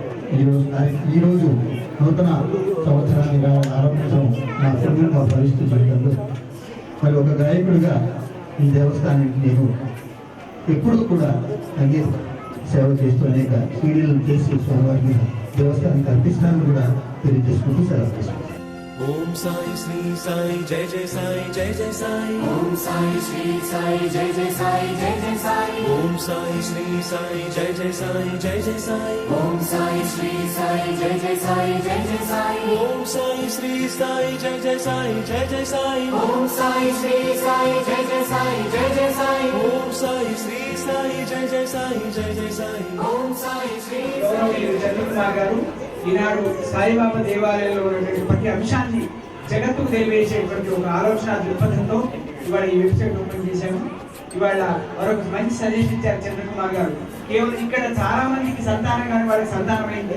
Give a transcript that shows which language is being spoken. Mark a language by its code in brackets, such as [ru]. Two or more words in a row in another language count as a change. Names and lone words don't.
[te] ఈరోజు నూతన సంవత్సరాన్ని ఆరంభించడం నా పుణ్యంగా భావిస్తూ జీవితంలో మరి ఒక గాయకుడిగా ఈ దేవస్థానానికి నేను ఎప్పుడూ కూడా సంగీత సేవ చేస్తూ అనేక సీడీలను చేసి స్వామివారిని దేవస్థానానికి అర్పిస్తానని కూడా తెలియజేసుకుంటూ సెలవు తీసుకుంటాను. [hi] ओम साई श्री साई जय जय साई जय जय साई ओम साई श्री साई जय जय साई जय जय साई ओम साई श्री साई जय जय साई जय जय साई ओम साई श्री साई जय जय साई जय जय साई ओम साई श्री साई जय जय साई जय जय साई ओम साई श्री साई जय जय साई जय जय साई ओम साई श्री साई जय जय साई जय जय साई ओम साई श्री [te] చంద్రకుమార్ గారు ఈనాడు సాయిబాబా దేవాలయంలో ఉన్నటువంటి ప్రతి అంశాన్ని జగత్తుకు తెలియజేసేటువంటి ఒక ఆలోచన దృక్పథంతో ఇవాళ ఈ [en] website open [te] చేశాము. ఇవాళ మరొక మంచి సజెషన్ ఇచ్చారు చంద్రకుమార్ గారు. కేవలం ఇక్కడ చాలా మందికి సంతానం కానీ వాళ్ళకి సంతానమైంది.